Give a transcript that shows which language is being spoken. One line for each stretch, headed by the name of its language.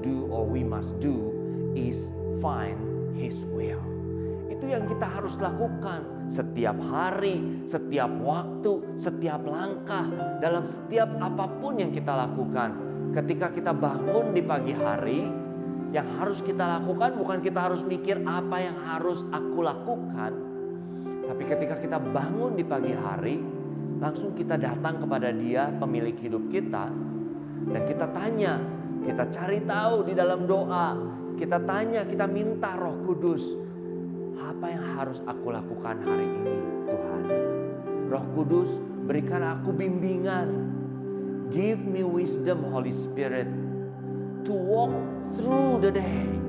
English: do or we must do is find His will.
Indonesian: Itu yang kita harus lakukan setiap hari, setiap waktu, setiap langkah, dalam setiap apapun yang kita lakukan. Ketika kita bangun di pagi hari, yang harus kita lakukan bukan kita harus mikir apa yang harus aku lakukan. Tapi ketika kita bangun di pagi hari, langsung kita datang kepada Dia, pemilik hidup kita, dan kita tanya, kita cari tahu di dalam doa, kita tanya, kita minta Roh Kudus, apa yang harus aku lakukan hari ini Tuhan? Roh Kudus, berikan aku bimbingan.
English: Give me wisdom, Holy Spirit, to walk through the day.